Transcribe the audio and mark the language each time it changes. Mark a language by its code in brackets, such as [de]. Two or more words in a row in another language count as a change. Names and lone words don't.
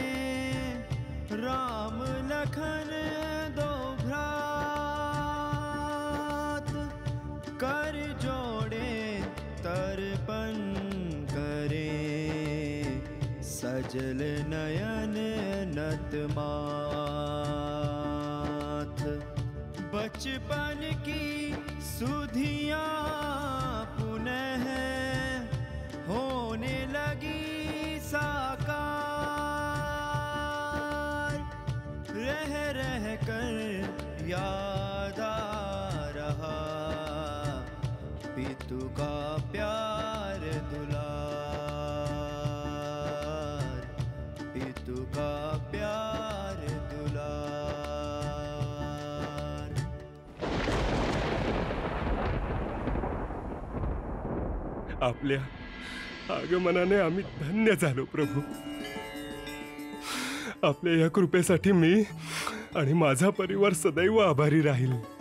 [hi] राम लखन दो भ्रात, कर जोड़े तर्पण करे, सजल नयन नतमाथ, बचपन की सुधियां पुनः होने लगी साकार, रह रह कर याद आ रहा पितु का प्यार दुलार, पितु का प्यार दुलार. [mr] आपल्या आगमनाने आम्ही धन्य झालो प्रभू. आपल्या या कृपेसाठी मी आणि माझा परिवार सदैव आभारी राहील.